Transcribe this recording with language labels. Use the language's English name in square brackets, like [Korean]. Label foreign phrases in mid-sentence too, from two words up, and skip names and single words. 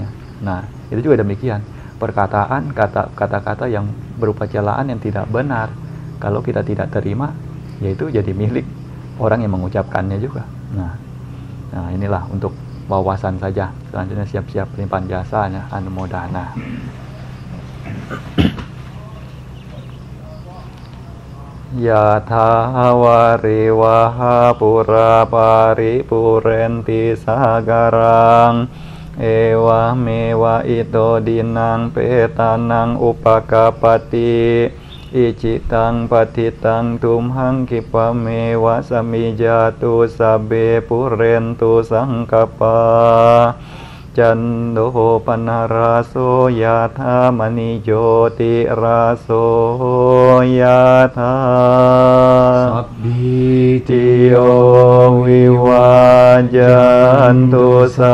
[Indonesian] Nah, itu juga demikian. Perkataan, kata-kata yang berupa celaan yang tidak benar, kalau kita tidak terima, yaitu jadi milik orang yang mengucapkannya juga. Nah inilah untuk wawasan saja. Selanjutnya siap-siap limpahan jasanya, anumodana. [Pali] Yatha wariwaha pura paripurenti sagarang ewa mewa ito dinang petanang upakapati icitang patitang tumhang kipamewa samijatu sabe purentu sangkapa cando panaraso yatha manijoti raso yatha sabbi tiyo viwajantu